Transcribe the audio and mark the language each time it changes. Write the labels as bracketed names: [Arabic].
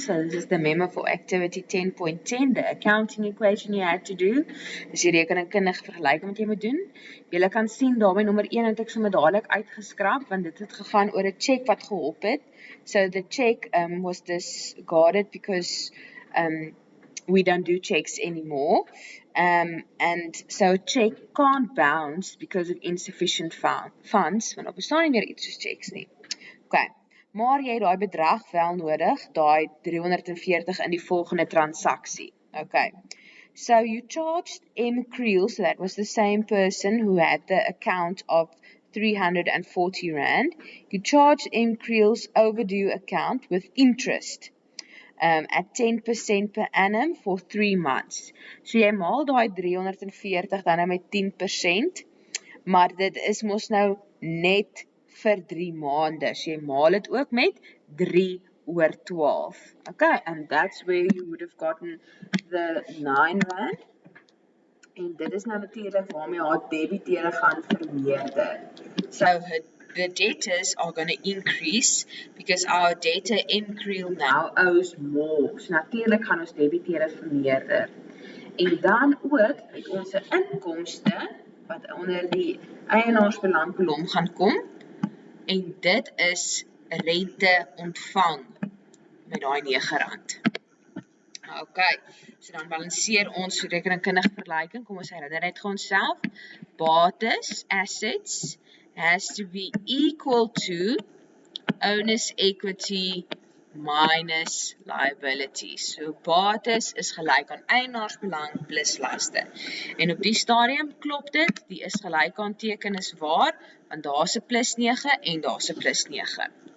[English] So this is the memo for activity 10.10, the accounting equation you had to do. [Afrikaans] Dis die rekenkundige vergelyking wat jy moet doen. Julle kan sien daarby nommer 1 het ek sommer dadelik uitgeskraap want dit het gegaan oor 'n check wat gehop het. [English] So the check was discarded because we don't do checks anymore. And so a check can't bounce because of insufficient funds, [Afrikaans] want daar bestaan nie meer iets soos checks nie. Okay, maar jy het daai bedrag wel nodig, daai 340 in die volgende transaksie. [English] Okay, so you charged M. Creel, so that was the same person who had the account of 340 Rand. You charged M. Creel's overdue account with interest at 10% per annum for 3 months. [Afrikaans] So jy maal daai 340 dan nou met 10%, maar dit is mos nou net vir 3 maande. So jy maal dit ook met 3 oor 12. [English] Okay, and that's where you would have gotten the 9 Rand. [Afrikaans] En dit is nou natuurlik waarmee haar debiteure gaan vermeerder. [English] So the debtors are going to increase because our debtor M. Creel now owes more. [Afrikaans] So natuurlik gaan ons debiteure vermeerder. En dan ook het ons inkomste wat onder die eienaarsbelangkolom gaan kom. En dit is rente ontvang met daai R9. Okay, so dan balanseer ons rekenkundige vergelyking. Kom ons herinner net gou onsself. [English] Bates, assets, has to be equal to owner's equity minus liabilities. [Afrikaans] So bates is gelyk aan eienaarsbelang plus laste. En op die stadium klop dit, die is gelyk aan teken is waar, want daar's 'n plus 9 en daar's 'n plus 9.